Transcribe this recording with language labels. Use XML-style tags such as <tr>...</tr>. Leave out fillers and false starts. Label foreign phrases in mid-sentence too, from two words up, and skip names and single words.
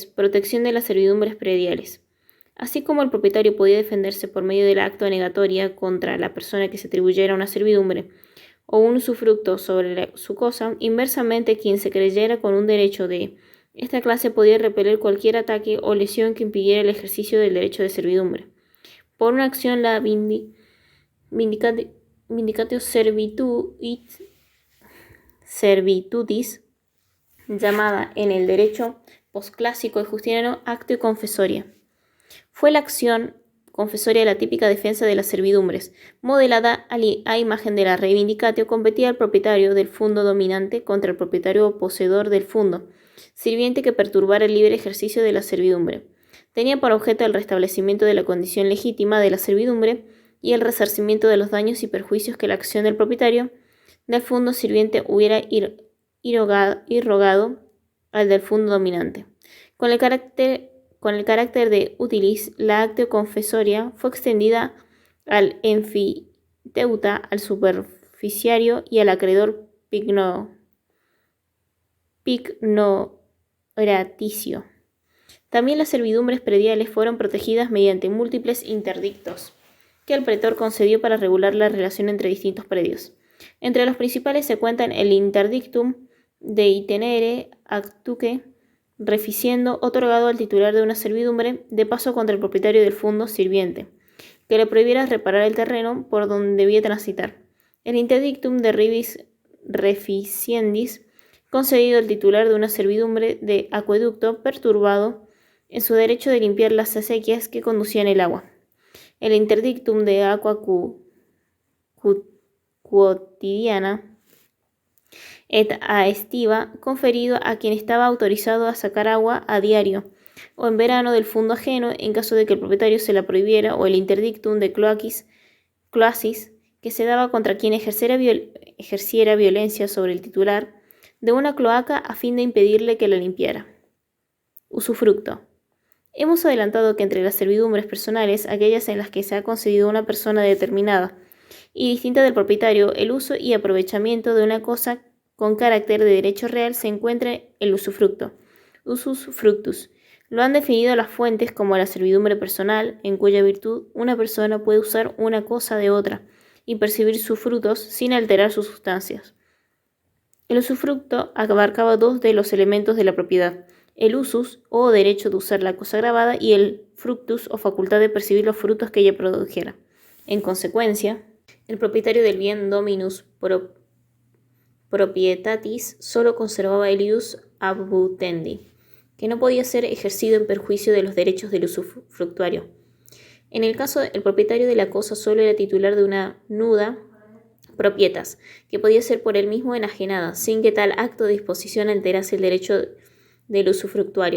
<es>Protección de las servidumbres prediales. Así como el propietario podía defenderse por medio de la acta negatoria contra la persona que se atribuyera una servidumbre o un usufructo sobre su cosa, inversamente quien se creyera con un derecho de esta clase podía repeler cualquier ataque o lesión que impidiera el ejercicio del derecho de servidumbre. Por una acción, la</es> <la>vindicatio servitudis,</la> <es>llamada en el derecho posclásico y justiniano</es> <la>actio confessoria.</la> <es>Fue la acción confesoria la típica defensa de las servidumbres, modelada a imagen de la reivindicatio. Competía al propietario del fundo dominante contra el propietario o poseedor del fundo sirviente que perturbara el libre ejercicio de la servidumbre. Tenía por objeto el restablecimiento de la condición legítima de la servidumbre y el resarcimiento de los daños y perjuicios que la acción del propietario del fundo sirviente hubiera irrogado al del fundo dominante. Con el carácter de utilis, la</es> <la>actio confesoria</la> <es>fue extendida al enfiteuta, al superficiario y al acreedor pignoraticio. También las servidumbres prediales fueron protegidas mediante múltiples interdictos que el pretor concedió para regular la relación entre distintos predios. Entre los principales se cuentan el</es> <la>interdictum de itenere actuque reficiendo,</la> <es>otorgado al titular de una servidumbre de paso contra el propietario del fundo sirviente, que le prohibiera reparar el terreno por donde debía transitar. El</es> <la>interdictum de rivis reficiendis,</la> <es>concedido al titular de una servidumbre de acueducto perturbado en su derecho de limpiar las acequias que conducían el agua. El</es> <la>interdictum de aqua quotidiana et aestiva</la> <es>conferido a quien estaba autorizado a sacar agua a diario o en verano del fundo ajeno en caso de que el propietario se la prohibiera, o el</es> <la>interdictum de cloacis</la> <es>que se daba contra quien ejerciera violencia sobre el titular de una cloaca a fin de impedirle que la limpiara. Usufructo. Hemos adelantado que entre las servidumbres personales, aquellas en las que se ha concedido a una persona determinada y distinta del propietario el uso y aprovechamiento de una cosa con carácter de derecho real, se encuentra el usufructo,</es> <la>usus fructus.</la> <es>Lo han definido las fuentes como la servidumbre personal, en cuya virtud una persona puede usar una cosa de otra y percibir sus frutos sin alterar sus sustancias. El usufructo abarcaba dos de los elementos de la propiedad: el usus, o derecho de usar la cosa grabada, y el fructus, o facultad de percibir los frutos que ella produjera. En consecuencia, el propietario del bien</es> <la>dominus proprietatis</la> <es>solo conservaba el</es> <la>ius abutendi,</la> <es>que no podía ser ejercido en perjuicio de los derechos del usufructuario. En el caso, el propietario de la cosa solo era titular de una</es> <la>nuda propietas,</la> <es>que podía ser por él mismo enajenada, sin que tal acto de disposición alterase el derecho del usufructuario.</es>